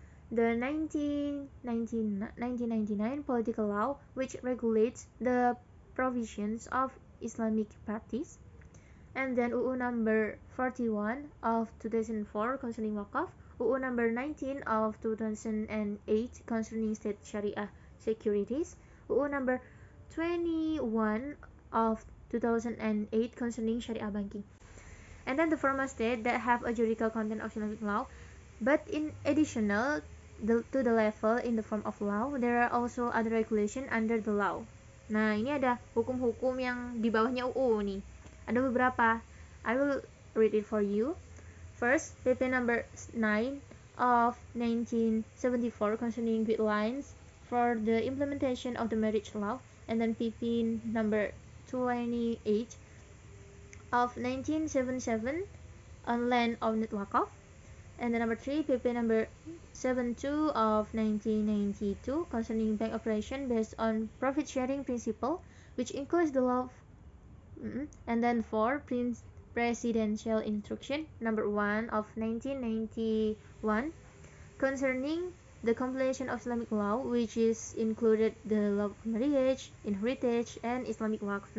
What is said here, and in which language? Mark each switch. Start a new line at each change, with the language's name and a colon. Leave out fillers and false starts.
English: the 1999 political law which regulates the provisions of Islamic parties, and then UU number 41 of 2004 concerning Waqaf, UU number 19 of 2008 concerning state Sharia securities, UU number 21 of 2008 concerning Sharia banking. And then the formal state that have a juridical content of Islamic law, but in additional to the level in the form of law, there are also other regulation under the law.
Indonesian: Nah, ini ada hukum-hukum yang di bawahnya UU nih. Ada beberapa.
English: I will read it for you. First, PP number 9 of 1974 concerning guidelines for the implementation of the marriage law, and then PP number 28 of 1977 on land owned waqaf, and then number 3, PP number 72 of 1992 concerning bank operation based on profit sharing principle, which includes the law and then 4, presidential instruction number 1 of 1991 concerning the compilation of Islamic law, which is included the law of marriage, inheritance, and Islamic waqf.